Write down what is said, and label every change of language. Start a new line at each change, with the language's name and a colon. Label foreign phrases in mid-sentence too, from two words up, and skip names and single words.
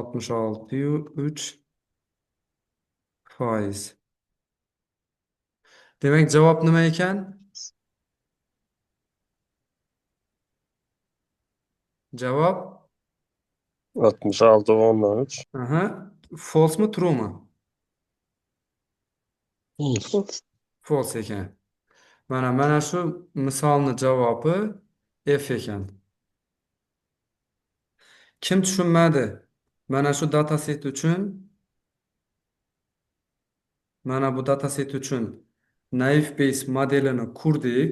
Uzbek: 66,3 foiz. Demak, javob nima ekan? Javob 66,13. aha, false mi, true mi? False. False. False ekan. Mana shu misolni javobi F ekan. Kim tushunmadi? Mana shu dataset uchun, mana bu dataset uchun
English: naive Bayes
Uzbek: modelini qurdik.